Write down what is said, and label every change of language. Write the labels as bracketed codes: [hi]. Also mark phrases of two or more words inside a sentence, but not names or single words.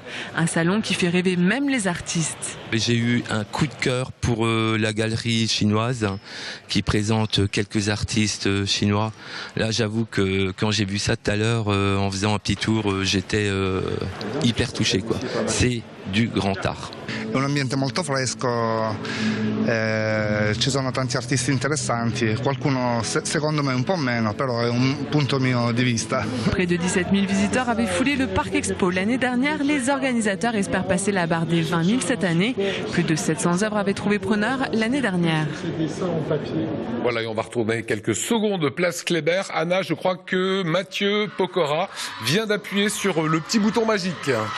[fr] Un salon qui fait rêver même les artistes. J'ai eu un coup de cœur pour la galerie chinoise qui présente quelques artistes chinois. Là, j'avoue que quand j'ai vu ça tout à l'heure, en faisant un petit tour, j'étais hyper touché, quoi. C'est du grand art. [it] È un ambiente molto fresco, ci sono tanti artisti interessanti, qualcuno secondo me un po' meno, però è un punto mio di vista. [fr] Près de 17 000 visiteurs avaient foulé le Parc Expo l'année dernière. Les organisateurs espèrent passer la barre des 20 000 cette année. Plus de 700 œuvres avaient trouvé preneur l'année dernière. Voilà, et on va retourner quelques secondes place Kléber. Anna, je crois que Mathieu Pokora vient d'appuyer sur le petit bouton magique.